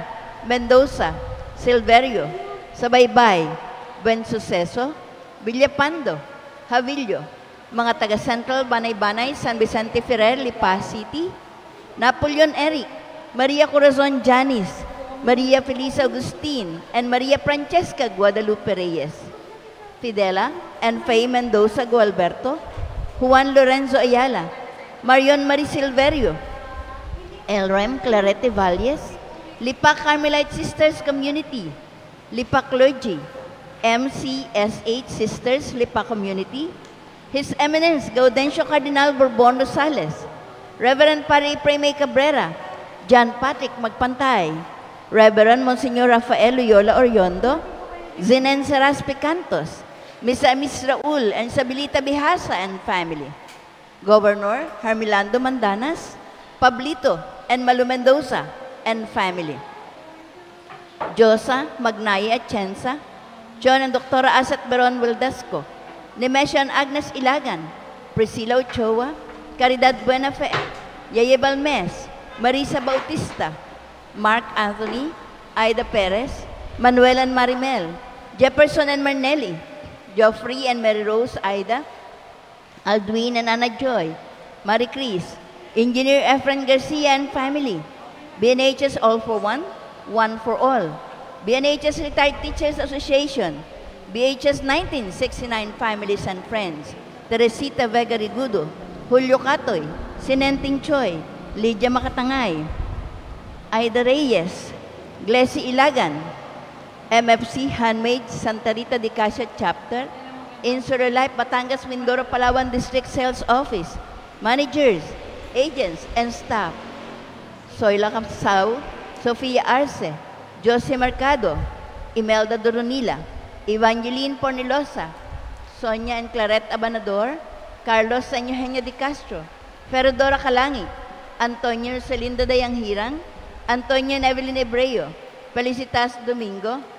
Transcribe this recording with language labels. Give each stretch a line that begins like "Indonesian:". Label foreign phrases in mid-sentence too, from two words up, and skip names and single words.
Bikol: Mendoza, Silverio, Sabaybay, Buen Suceso, Villapando, Havillo, mga taga Central Banay-Banay, San Vicente Ferrer, Lipa City, Napoleon Eric, Maria Corazon Janis, Maria Felisa Agustin,
English: and Maria Francesca Guadalupe Reyes, Fidela and Faye Mendoza Gualberto, Juan Lorenzo Ayala, Marion Marie Silverio, Elrem Clarete Valles, Lipa Carmelite Sisters Community, Lipa Clergy, MCSH Sisters Lipa Community, His Eminence Gaudencio Cardinal Bourbon Rosales, Reverend Padre Preme Cabrera, John Patrick Magpantay, Reverend Monsignor Rafael Loyola Oriondo, Zinen Seras Picantos, Miss Raul and Sabilita Bihasa and family, Governor Hermilando Mandanas, Pablito and Malu Mendoza and family, Josa Magnaya Atienza, John and Dr. Asat Beron Wildasco, Nemesio and Agnes Ilagan, Priscilla Ochoa, Caridad Buenafe, Yaye Balmes, Marisa Bautista, Mark Anthony, Aida Perez, Manuel and Marimel, Jefferson and Marnelli, Geoffrey and Mary Rose Aida, Aldwin and Anna Joy, Marie Chris, Engineer Efren Garcia and family, BNHS All for One, One for All, BNHS Retired Teachers Association, BHS 1969 Families and Friends, Teresita Vega Rigudo, Julio Catoy, Sinenting Choi, Lydia Makatangay, Aida Reyes, Glessy Ilagan, MFC Handmaid Santa Rita de Casia Chapter, Insure Life Batangas Mindoro Palawan District Sales Office, managers, agents, and staff, Soyla Camsao, Sofia Arce, Jose Mercado, Imelda Doronila, Evangeline Pornilosa, Sonia and Claret Abanador, Carlos Sanyoheño de Castro, Ferodora Calangit, Antonio Celinda Dayanghirang, Antonio and Evelyn Ebreo, Felicitas Domingo,